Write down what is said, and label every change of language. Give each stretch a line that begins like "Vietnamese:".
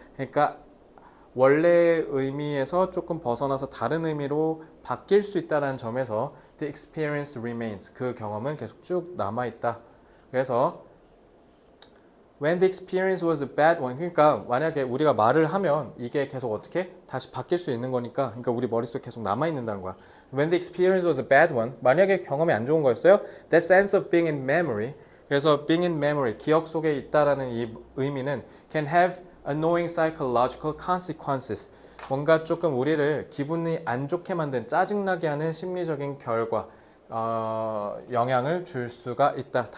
Korean: 그러니까 원래의 의미에서 조금 벗어나서 다른 의미로 바뀔 수 있다는 점에서
English: the experience remains
Korean: 그 경험은 계속 쭉 남아있다. 그래서
English: when the experience was a bad one
Korean: 그러니까 만약에 우리가 말을 하면 이게 계속 어떻게 다시 바뀔 수 있는 거니까 그러니까 우리 머릿속에 계속 남아있는다는 거야.
English: When the experience was a bad one
Korean: 만약에 경험이 안 좋은 거였어요.
English: That sense of being in memory
Korean: 그래서 being in memory 기억 속에 있다라는 이 의미는
English: can have annoying psychological consequences
Korean: 뭔가 조금 우리를 기분이 안 좋게 만든 짜증나게 하는 심리적인 결과 영향을 줄 수가 있다.